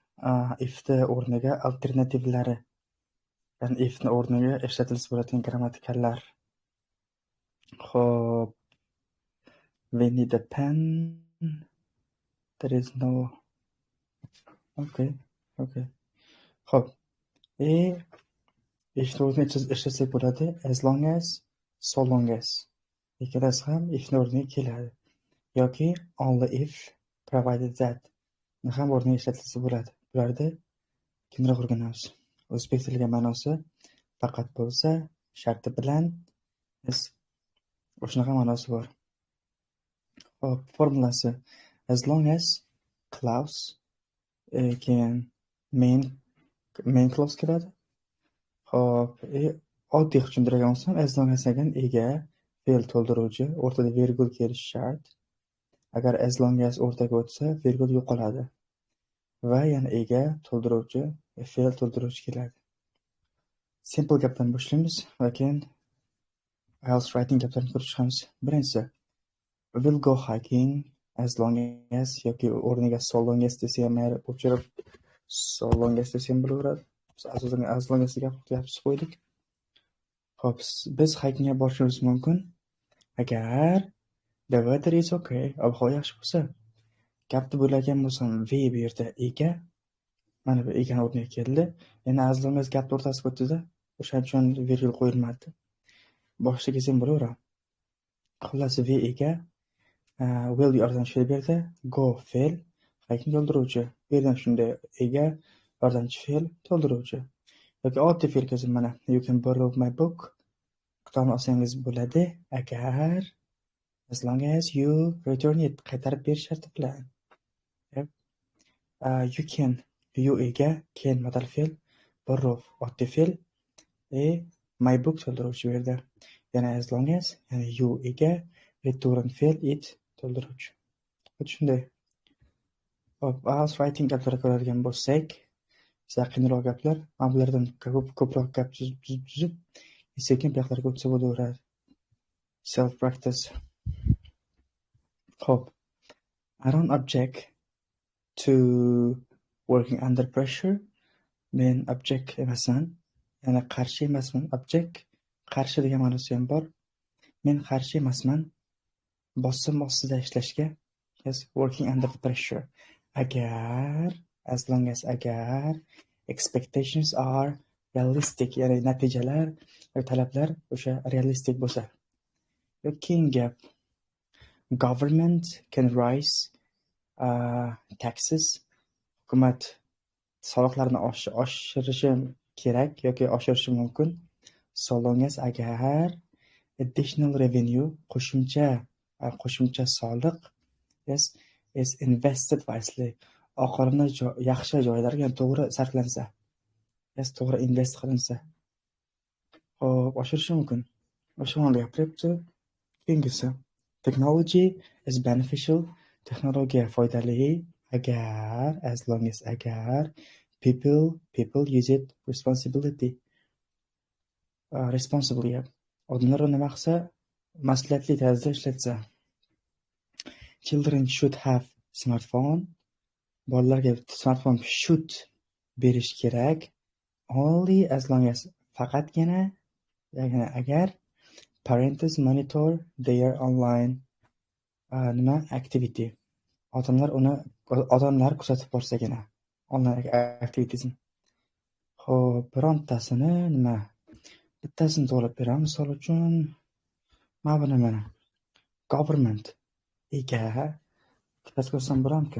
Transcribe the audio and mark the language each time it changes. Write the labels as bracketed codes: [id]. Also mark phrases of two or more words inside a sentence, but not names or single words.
[uz] ifni o'rniga alternativlari, ya'ni ifni o'rniga ishlatilsa bo'ladigan grammatikallar. Xo'p, [en] we need a pen. There is no. Okay. [uz] Xo'p, ifni o'rniga ishlasak bo'ladi. [en] As long as, so long as. [uz] Ikkalasi ham ifni o'rniga keladi. Yoki [en] only if, provided that [uz] ham o'rniga ishlatilsa bo'ladi. Bularni keyinroq o'rganamiz. O'zbek tiliga ma'nosi faqat bo'lsa, sharti bilan, o'shanaqa ma'nosi bor. Hop, formulasi [en] as long as clause [uz] keyin [en] main clause [uz] keladi. Hop, oddiy tushuntirgan bo'lsam, [en] as long as [uz] degan ega, fe'l to'ldiruvchi, o'rtada virgul kelishi shart. Agar [en] as long as [uz] o'rtaga o'tsa, virgul yo'qoladi. Va yana ega, to'ldiruvchi, fe'l to'ldiruvchi keladi. Simple gapdan boshlaymiz va keyin IELTS writing gaplarni ko'rib chiqamiz. Birinchisi, [en] we'll go hiking as long as [uz] yoki o'rniga [en] so long as [uz] desa ham o'chirib [en] so long as [uz] desa ham bo'laveradi. Asosida [en] as long as [uz] degan gapni qo'ydik. Xo'p, biz hikingga borishimiz mumkin agar [en] the weather is okay, [uz] ob-havo yaxshi bo'lsa. Gapni bo'lagan bo'lsam, we bu yerda ega, mana bu egani o'rniga keldi. Yana [en] as long as [uz] gapni o'rtasiga o'tdi-da, o'shaning uchun virgul qo'yilmadi. Boshqa kelsa ham bo'laveradi. Xullas, we ega, will yordamchi fe'l berdi, go fe'l, hiking to'ldiruvchi. Bu yerdan shunday ega, yordamchi fe'l to'ldiruvchi. Yoki oddiy fe'l kelsa mana [en] you can borrow my book. [uz] Kitobni olsangiz bo'ladi agar [en] as long as you return it, [uz] qaytarib berish sharti bilan. [en] You can, you [uz] ega, can modal fe'l, borrow oddiy fe'l, [en] my book [uz] to'ldiruvchi bu yerda. Yana [en] as long as, [uz] ya'ni you ega, return fe'l, it to'ldiruvchi. Shunday. Hop, IELTS writing gaplarga ko'radigan bo'lsak, qiyinroq gaplar, mana bulardan ko'proq gap tuzib, sekin bu yoqlarga o'tsa bo'laveradi. [en] Self practice. Hop, I don't object to working under pressure. [uz] Men object emasman, ya'ni qarshi emasman. Object qarshi degan ma'nosi ham bor. Men qarshi emasman bosim ostida ishlashga. [en] Yes, working under pressure. Agar, as long as agar expectations are realistic, [uz] ya'ni natijalar va talablar o'sha realistic bo'lsa. Keyin gap, [en] government can raise taxes. [uz] Hukumat soliqlarni oshirishi kerak yoki oshirishi mumkin. [en] So long as agar additional revenue, [uz] qo'shimcha soliq [en] is invested wisely. [uz] Oqirini yaxshi joylarga to'g'ri sarflansa. To'g'ri invest qilinsa. Xo'p, oshirishi mumkin. O'sha ma'noda gapiryapti. Keyingisi, [en] technology is beneficial. [uz] Texnologiya foydali agar, [en] as long as agar people use it responsibly. [uz] Odamlar uni nima qilsa, mas'uliyatli tarzda ishlatsa. [en] Children should have smartphone. [uz] Bolalarga smartphone should berish kerak. [en] Only as long as, [uz] faqatgina agar [en] parents monitor their online activity. [uz] Odamlar kuzatib borsagina [en] online activitiesni. [uz] Xo'p, birontasini bittasini to'g'rilab beramiz. Misol uchun, mana government ega, ikkitasi ko'rsam bo'lamku.